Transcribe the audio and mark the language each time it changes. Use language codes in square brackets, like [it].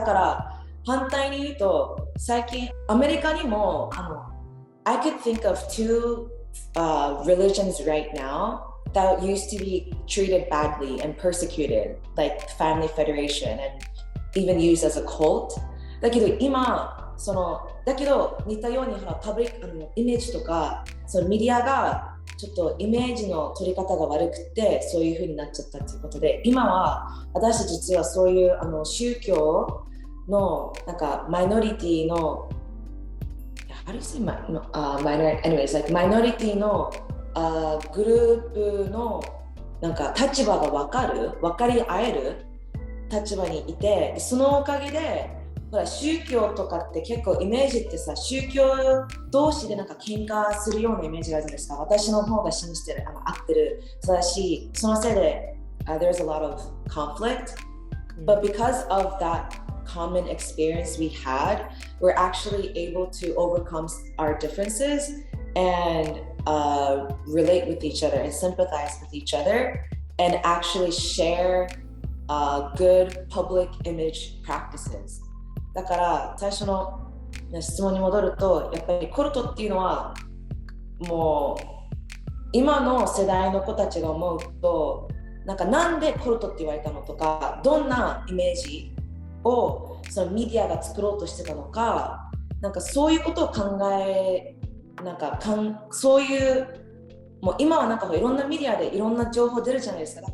[ja] だから反対に言うと、最近アメリカにも [en] I could think of two religions right now that used to be treated badly and persecuted, like Family Federation and even used as a cult. [ja] だけど今だけど似たようにパブリックイメージとかそのメディアがちょっとイメージの取り方が悪くてそういう風になっちゃったということで、今は私たち実はそういう宗教のなんかマイノリティの [en] How do you say anyways, like [ja] マイノリティのグループのなんか立場が分かり合える立場にいて、そのおかげでほら宗教とかって結構イメージってさ、宗教同士でなんか喧嘩するようなイメージがあるじゃないですか。私の方が信じてる、合ってる、そうだし、そのせいで、 [en] there's a lot of conflict. But because of that common experience we had, we're actually able to overcome our differences and relate with each other and sympathize with each other and actually share good public image practices. [ja] だから最初の質問に戻ると、やっぱりコルトっていうのはもう今の世代の子たちが思うと、なんでコルトって言われたのとか、どんなイメージをそのメディアが作ろうとしてたのか、そういうことを考え、そういうもう今はいろんなメディアでいろんな情報出るじゃないですか。